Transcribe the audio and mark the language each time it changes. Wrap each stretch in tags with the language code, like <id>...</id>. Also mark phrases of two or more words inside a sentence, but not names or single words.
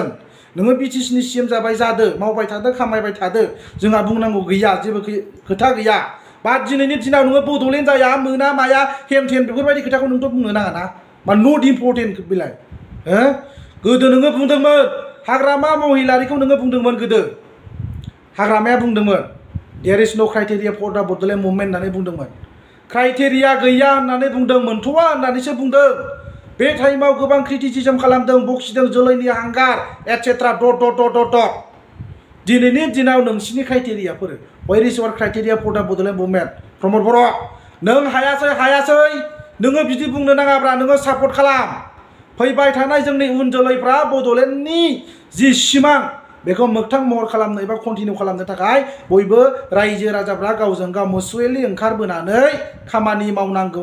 <brx>नोङो बिटिसिनि CM जाबाय जादो, मावबाय थादो, खामायबाय थादो, जोंहा बुंनांगौ गैया, जेबो खोथा गैया। बाट दिनैनि दिनाव नोङो बड'लेण्ड जाया मोना माया हेम टेम बेफोरबायदि खोथाखौ नोंथ' बुंनो नाङा ना। मा</brx> <en>not important</en> <brx>बेलाय गोदो नोङो बुंदोंमोन हाग्रामा महिलारिखौ नोङो बुंदोंमोन गोदो। हाग्रामाया बुंदोंमोन</brx> <en>there is no criteria for the Bodoland movement</en> <brx>होननानै बुंदोंमोन। क्राइटेरिया गैया होननानै बुंदों, मोनथ'वा होननानैसो बुंदों। बे टाइमाव गोबां क्रिटिसिजम खालामदों, बखिदों, जोलैनि हांगार</brx> <en>etcetera dot.</en> <brx>दिनैनि दिनाव नोंसिनि क्राइटेरियाफोर,</brx> <en>where is your criteria for the Bodoland movement?</en> <brx>प्रमद बर' नों हायासै नोङो बिदि बुंनो नाङाब्रा, नोङो सापर्ट खालाम। फैबाय थानाय जोंनि उन जोलैफ्रा बड'लेण्डनि जि सिमां बेखौ मोगथां महर खालामनो एबा कन्टिनिउ खालामनो थाखाय बयबो रायजो राजाफ्रा गावजों गाव मुसुवेलि ओंखारबोनानै खामानि मावनांगौ।</brx>